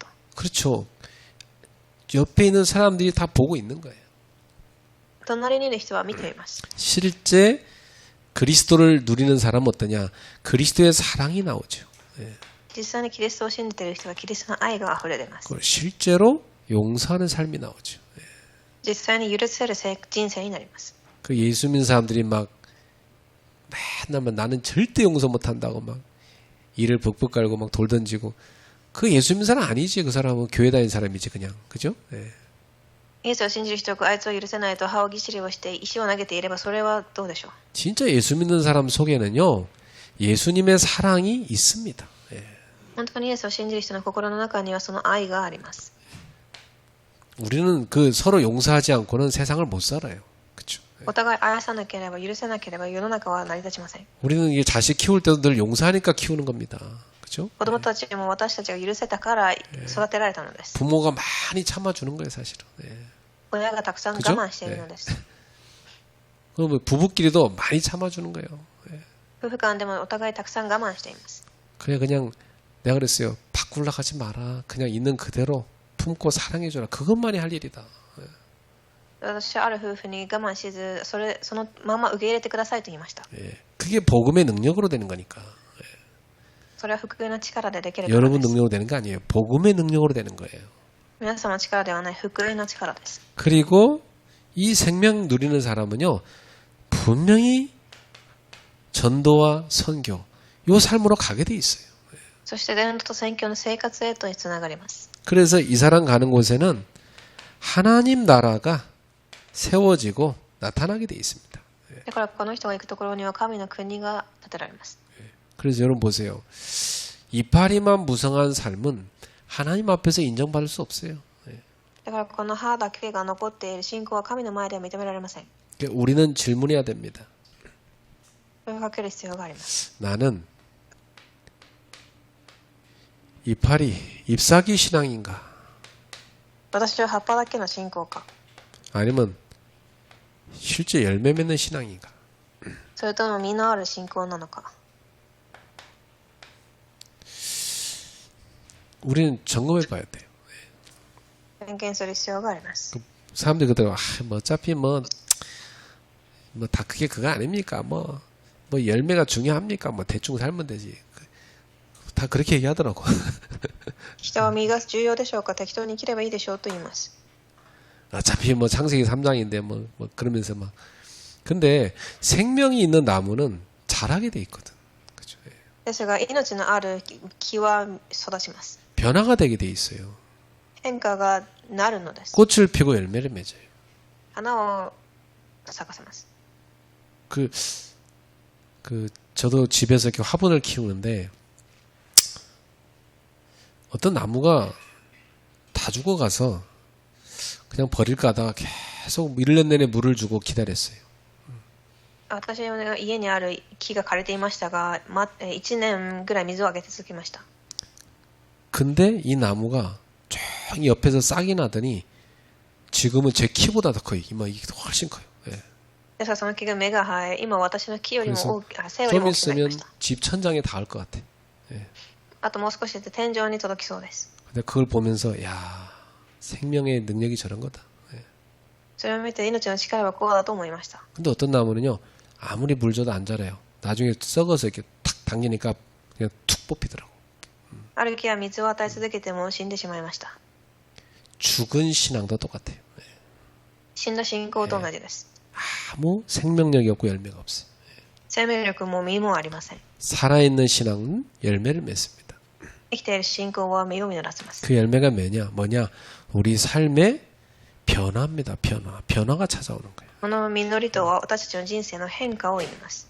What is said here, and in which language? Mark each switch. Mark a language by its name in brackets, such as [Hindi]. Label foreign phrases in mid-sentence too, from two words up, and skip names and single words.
[Korean] 그렇죠. 옆에 있는 사람들이 다 보고 있는 거예요. [Japanese] 隣にいる人は見ています。 [Korean] 실제 그리스도를 누리는 사람은 어떠냐? 그리스도의 사랑이 나오죠. 예. [Japanese] 実際にキリストを信じている人はキリストの愛が溢れています。 [Korean] 그리고 실제로 용서하는 삶이 나오죠. 예. [Japanese] 実際に許せる人生になります。 [Korean] 그 예수 믿는 사람들이 막 맨날 나는 절대 용서 못한다고 막 이를 벅벅 깔고 막 돌 던지고 그 예수 믿는 사람 아니지. 그 사람은 교회 다니는 사람이지 그냥. 그죠? 예. [Japanese] イエスを信じる人があいつを許せないと歯をぎしりをして石を投げていればそれはどうでしょう。 [Korean] 진짜 예수 믿는 사람 속에는요, 예수님의 사랑이 있습니다. 예. [Japanese] 本当にイエスを信じる人の心の中にはその愛があります。 [Korean] 우리는 그 서로 용서하지 않고는 세상을 못 살아요. 그렇죠? [Japanese] お互い愛さなければ許せなければ世の中は成り立ちません。 [Korean] 우리는 이 자식 키울 때도 늘 용서하니까 키우는 겁니다. 그렇죠? [Japanese] 子供たちも私たちが許せたから育てられたのです。 [Korean] 부모가 많이 참아주는 거예요, 사실은. 예. [Japanese] 親がたくさん我 [Korean] 그죠? [Japanese] 慢しているのです。 [Korean] 그럼 부부끼리도 많이 참아주는 거예요. 예. [Japanese] 夫婦間でもお互いたくさん我慢しています。 [Korean] 그냥 내가 그랬어요. 바꾸려 하지 마라. 그냥 있는 그대로 품고 사랑해줘라. 그것만이 할 일이다. [Japanese] 私はある夫婦に我慢しず、そのまま受け入れてくださいと言いました。 [Korean] 예. 그게 복음의 능력으로 되는 거니까. [Japanese] それは福音の力でできるから [Korean] 여러분 [Japanese] です。 [Korean] 능력으로 되는 거 아니에요. 복음의 능력으로 되는 거예요. [Japanese] 皆様の力ではない福音の力です。 [Korean] 그리고 이 생명 누리는 사람은요, 분명히 전도와 선교, 요 삶으로 가게 돼 있어요. [Japanese] そして伝道と宣教の生活へとつながります。 [Korean] 그래서 이 사람 가는 곳에는 하나님 나라가 세워지고 나타나게 돼 있습니다. [Japanese] だからこの人が行くところには神の国が建てられます。 [Korean] 그래서 여러분 보세요. 이파리만 무성한 삶은 하나님 앞에서 인정받을 수 없어요. [Japanese] だからこの歯だけが残っている信仰は神の前では認められません。 [Korean] 우리는 질문해야 됩니다. [Japanese] 問いかける必要があります。 [Korean] 나는 이파리, 잎사귀 신앙인가? [Japanese] 私は葉っぱだけの信仰か、 [Korean] 아니면 실제 열매 맺는 신앙인가? [Japanese] それとも実のある信仰なのか。 [Korean] 우리는 점검해 봐야 돼요. [Japanese] 点検する必要があります。 [Korean] 사람들이 그러더라고. 뭐 어차피 뭐 다 그게 그거 아닙니까? 뭐 열매가 중요합니까? 뭐 대충 살면 되지. 다 그렇게 얘기하더라고. [Japanese] 人は実が重要でしょうか、適当に生きればいいでしょうと言います。 [Korean] 어차피 뭐 창세기 3장인데 뭐 그러면서 막. 근데 생명이 있는 나무는 자라게 돼 있거든. 그죠? [Japanese] ですが命のある木は育ちます。 [Korean] 변화가 되게 돼 있어요. [Japanese] 変化がなるのです。 [Korean] 꽃을 피고 열매를 맺어요. [Japanese] 花を咲かせます。 [Korean] 저도 집에서 이렇게 화분을 키우는데 어떤 나무가 다 죽어가서 그냥 버릴까 하다가 계속 1년 내내 물을 주고 기다렸어요. [Japanese] 私の家にある木が枯れていましたが、1年ぐらい水をあげて続きました。 [Korean] 근데 이 나무가 쫙 옆에서 싹이 나더니 지금은 제 키보다 더 커요. 이게 훨씬 커요. 예. [Japanese] ですからその木が芽が生え、今私の木よりも大き背より [Korean] 좀 [Japanese] も大きくなり [Korean] 있으면 [Japanese] ました。 [Korean] 집 천장에 닿을 것 같아. [Japanese] あともう少しで天井に届きそうです。 [Korean] 근데 그걸 보면서 야, 생명의 능력이 저런 거다. [Japanese] それを見て命の力はこうだと思いました。 [Korean] 근데 어떤 나무는요, 아무리 물 줘도 안 자라요. 나중에 썩어서 이렇게 탁 당기니까 그냥 툭 뽑히더라고. [Japanese] ある木は水を与え続けても死んでしまいました。 [Korean] 죽은 신앙도 똑같아요. [Japanese] 死んだ信仰と同じです。 [Korean] 아무 생명력이 없고 열매가 없어요. [Japanese] 生命力も実もありません。 [Korean] 살아있는 신앙은 열매를 맺습니다. [Japanese] 生きている信仰は実を実らせます。 [Korean] 그 열매가 뭐냐? 우리 삶의 변화입니다. 변화가 찾아오는 거예요. [Japanese] この実りとは私たちの人生の変化を意味ます。